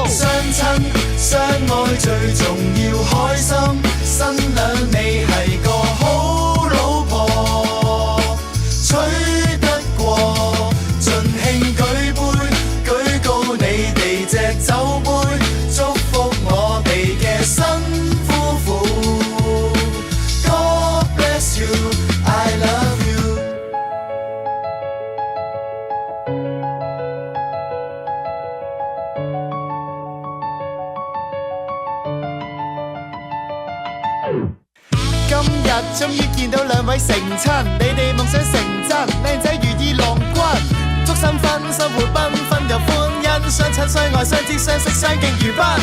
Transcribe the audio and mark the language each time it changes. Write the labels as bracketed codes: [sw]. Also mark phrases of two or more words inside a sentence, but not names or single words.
[yue] 相親相愛最重要開心，新娘你係個好老婆，娶得過盡興舉杯，舉高你哋隻酒杯，祝福我哋嘅新夫婦。 [en] God bless you, I love you。 [yue] 今日終於見到兩位成親，你哋夢想成真，靚仔如意郎君，祝新婚生活繽紛又歡欣，相親相愛相知相識相敬如賓。